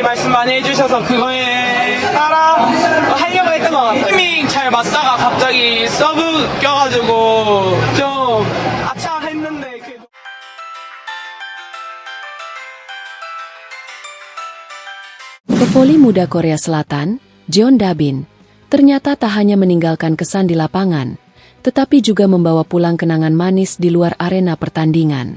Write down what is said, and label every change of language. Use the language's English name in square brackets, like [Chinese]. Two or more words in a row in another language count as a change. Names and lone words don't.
[Korean] 많이 해주셔서 그거에 따라 하려고 했던 것 같아요. 힘이 잘 맞다가 갑자기 서브 껴가지고 좀 아차 했는데 그래도 [Indonesian] Pevoli muda Korea Selatan, Jeon Da-bin, ternyata tak hanya meninggalkan kesan di lapangan, tetapi juga membawa pulang kenangan manis di luar arena pertandingan.